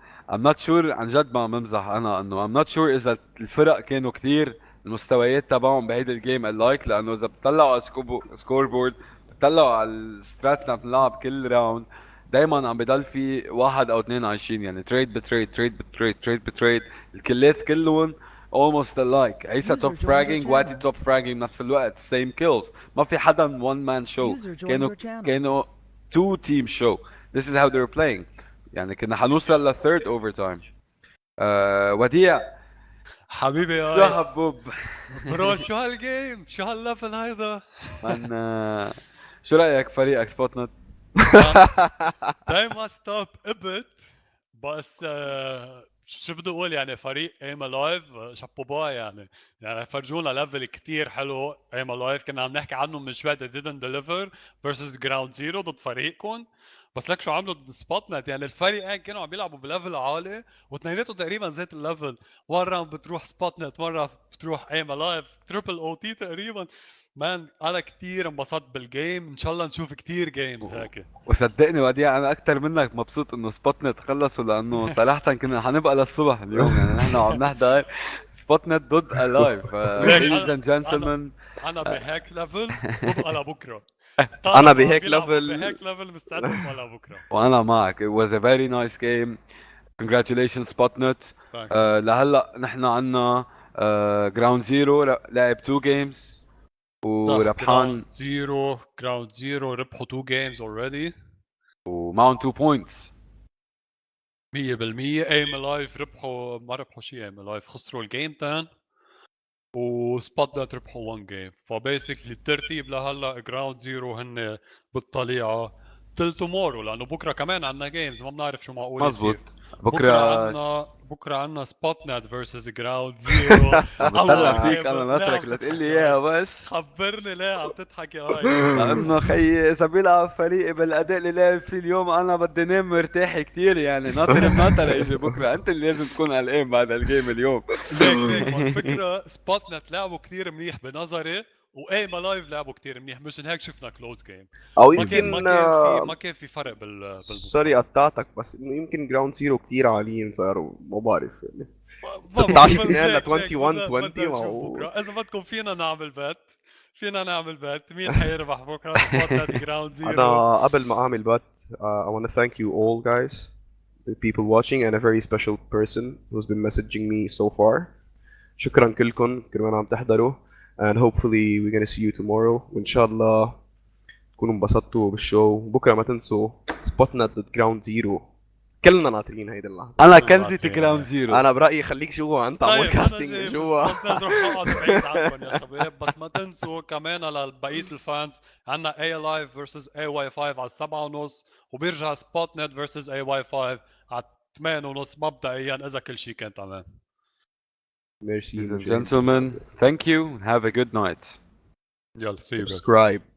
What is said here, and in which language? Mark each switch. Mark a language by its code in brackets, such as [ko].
[en] I'm not sure [ar] عن جد ما عم بمزح انا انه I'm not sure اذا الفرق كانوا كتير المستويات تبعهم بهيدي الجيم اللايك، لانه اذا بتطلعوا على سكور بورد، بتطلعوا على الستراتس اللي عم نلعب كل راوند، دايما عم بضل في واحد او اثنين عايشين، يعني تريد بتريد تريد بتريد تريد بتريد، الكلات كلهم [en] almost alike. [ar] عيسى توب فراجينج، وادي توب فراجينج بنفس الوقت، [en] same kills. [ar] ما في حدا [en] one man show، [ar] كانوا [en] two team show. This is how they were playing. [ar] يعني كنا حنوصل للثيرد اوفر تايم. وديع حبيبي يا شو ايس حبوب برو، شو هالجيم، شو هالليفل هيدا من شو رايك فريقك سبوت نت؟ دايما ستوب ابت بس شو بدي اقول، يعني فريق ايم لايف شابوبا، يعني فرجونا ليفل كتير حلو. ايم لايف كنا عم نحكي عنه من شوي، [en] didn't deliver versus [ar] جراوند زيرو ضد فريقكم، بس لك شو عملوا ضد سبوت نت. يعني الفريقين كانوا عم بيلعبوا بليفل عالي واثنيناتهم تقريبا زيت الليفل. مرة بتروح سبوت نت، مرة بتروح ايم لايف، تريبل او تي تقريبا. مان انا كتير انبسطت بالجيم، ان شاء الله نشوف كتير جيمز هيك. وصدقني وديع انا اكثر منك مبسوط انه سبوت نت خلصوا، لانه صراحه كنا حنبقى للصبح اليوم. يعني نحن عم نحضر سبوت نت ضد الايف. [en] ladies and gentlemen، [ar] انا بهيك ليفل ببقى لبكره. أنا بهيك ليفل بهيك ليفل مستعد ببقى لبكره. وانا معك. [en] It was a very nice game. congratulations سبوت نت. Thanks. [ar] لهلا نحن عنا جراوند زيرو لعب 2 جيمز وربحان [en] Ground Zero [ar] ربحوا [en] 2 games already. [ar] ومعهم 2 بوينتس. 100% ايم لايف ربحوا، ما ربحوا شيء، ايم لايف خسروا الجيم تان، وسبوت نت ربحوا 1 جيم. فبيسكلي الترتيب لهلا جراوند زيرو هن بالطليعه تل تومورو، لانه بكره كمان عندنا جيمز ما بنعرف شو معقول مزبوط. يصير. بكره بكره عندنا سبوت نت فيرسز جراوند زيرو. عم بتطلع فيك انا ناطرك لتقول لي اياها بس. خبرني ليه عم تضحك يا ايس. لانه خيي اذا بيلعب فريقي بالاداء اللي لعب فيه اليوم انا بدي نام مرتاح كتير، يعني ناطر مناطر يجي بكره. انت اللي لازم تكون قلقان بعد الجيم اليوم. ليك ما الفكره سبوت نت لعبوا كثير منيح بنظري، وايم لايف لعبوا كثير منيح، مشان هيك شفنا كلوز جيم. او ما كان يمكن ما كان في فرق سوري بالمستوى. قطعتك، بس انه يمكن جراوند زيرو كتير عاليين صاروا، ما بعرف يعني. ما 16 2 ل ليك 21 بدنا 20 نشوف بكره. اذا بدكم فينا نعمل بات مين حيربح بكره سبوت نت جراوند زيرو. انا قبل ما اعمل بات [en] I want to thank you all guys, the people watching, and a very special person who's been messaging me so far. [ar] شكرا كلكم كمان عم تحضروا, [en] and hopefully we're gonna see you tomorrow, [ar] وان شاء الله تكونوا انبسطتوا بالشو. بكره ما تنسوا سبوتنا ضد جراوند زيرو. كلنا ناطرين هيدي اللحظه. انا كنزة جراوند زيرو. انا برايي خليك جوا، انت عمول طيب انا كاستنج جاي من جوا. سبوت نت روح اقعد بعيد عنكم يا شباب. بس ما تنسوا كمان لبقيه الفانز عندنا اي لايف فيرسز اي واي 5 على 7:30، وبيرجع سبوت نت فيرسز اي واي 5 على 8:30 مبدئيا اذا كل شيء كان تمام. ميرسي [en] Ladies and gentlemen, thank you and have a good night. [ar] يلا [en] see you guys.